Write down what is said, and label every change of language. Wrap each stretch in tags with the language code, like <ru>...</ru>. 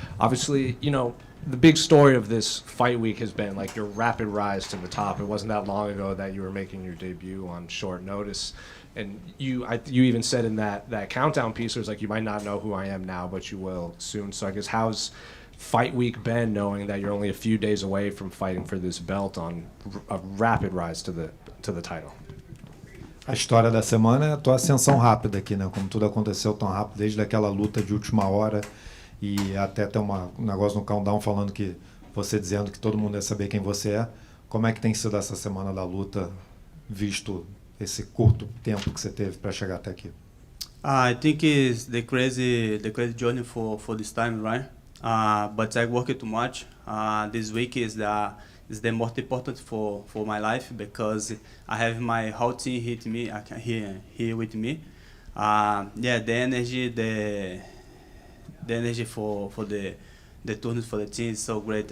<en>Obviously, you know, the big story of this fight week has been like your rapid rise to the top. It wasn't that long ago that you were making your debut on short notice. And you even said in that countdown piece, it was like, you might not know who I am now, but you will soon. So I guess how's fight week been, knowing that you're only a few days away from fighting for this belt on a rapid rise to the title?</en> <pt>A história da semana é a tua ascensão rápida aqui, né? Como tudo aconteceu tão rápido, desde aquela luta de última hora e até ter um negócio no countdown falando que você dizendo que todo mundo ia saber quem você é. Como é que tem sido essa semana da luta, visto esse curto tempo que você teve para chegar até aqui?</pt> <en>I think it's the crazy journey for this time, right? But I worked too much. This week is the most important for my life because I have my whole team here with me. The energy for the tournament for the team is so great.</en>